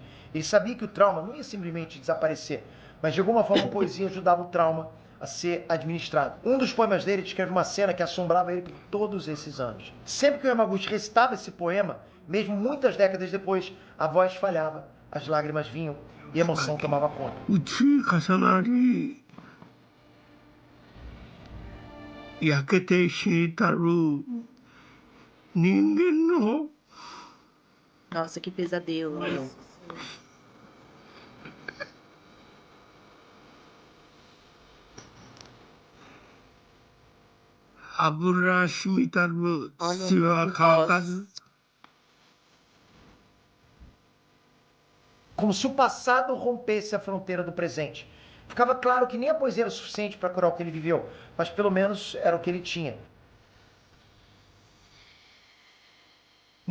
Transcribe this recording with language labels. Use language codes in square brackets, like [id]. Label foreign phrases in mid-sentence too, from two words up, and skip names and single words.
[pt] Ele sabia que o trauma não ia simplesmente desaparecer, mas de alguma forma a poesia ajudava o trauma a ser administrado. Um dos poemas dele descreve uma cena que assombrava ele por todos esses anos. Sempre que o Yamaguchi recitava esse poema, mesmo muitas décadas depois, a voz falhava, as lágrimas vinham e a emoção tomava conta. [ja] うち重なり焼けて死にたる人間の [pt] Nossa, que pesadelo, meu. [ja] 油染みたる血は乾かず [pt] Como se o passado rompesse a fronteira do presente. Ficava claro que nem a poesia era o suficiente para curar o que ele viveu, mas pelo menos era o que ele tinha.